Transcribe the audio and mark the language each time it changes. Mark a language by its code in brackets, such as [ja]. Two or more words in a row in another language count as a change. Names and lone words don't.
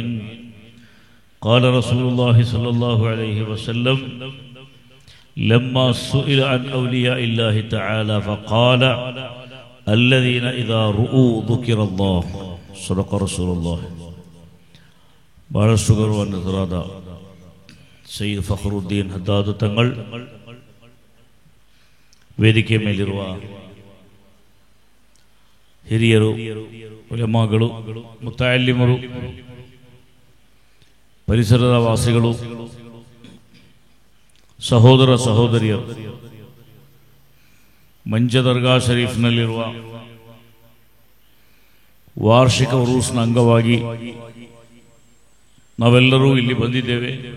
[ar] قال رسول الله صلى الله عليه وسلم لما سئل عن أولياء الله تعالى فقال الذين إذا رؤوا ذكر الله. صدق رسول الله. بارا شكر ونذرادا [kn] ಸಯ್ಯದ್ ಫಖರುದ್ದೀನ್ ಹದ್ದಾದ್ ತಂಗಳ್, ವೇದಿಕೆ ಮೇಲಿರುವ ಹಿರಿಯರು, ಉಲಮಾಗಳು, ಮುತಾಅಲ್ಲಿಮರು, ಪರಿಸರದ ವಾಸಿಗಳು, ಸಹೋದರ ಸಹೋದರಿಯರು, ಮಂಜ ದರ್ಗಾ ಶರೀಫ್ನಲ್ಲಿರುವ ವಾರ್ಷಿಕ ಉರೂಸ್ನ ಅಂಗವಾಗಿ ನಾವೆಲ್ಲರೂ ಇಲ್ಲಿ ಬಂದಿದ್ದೇವೆ.